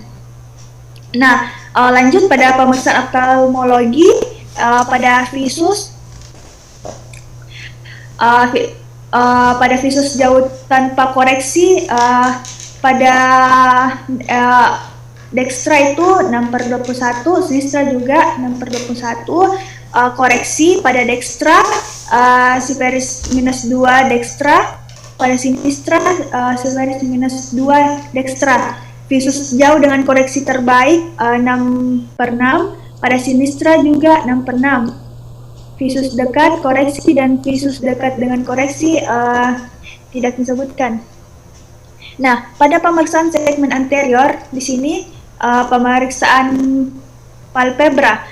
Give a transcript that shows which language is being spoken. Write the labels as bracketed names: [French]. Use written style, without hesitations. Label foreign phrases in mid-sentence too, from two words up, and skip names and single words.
[Indonesian] Nah, lanjut pada pemeriksaan oftalmologi, pada visus jauh tanpa koreksi, pada dextra itu 6/21, sinistra juga 6/21, koreksi pada dextra siperis minus 2 dextra, pada sinistra siperis minus 2 dextra. Visus jauh dengan koreksi terbaik 6/6, pada sinistra juga 6/6. Visus dekat koreksi dan visus dekat dengan koreksi tidak disebutkan. Nah, pada pemeriksaan segmen anterior di sini pemeriksaan palpebra.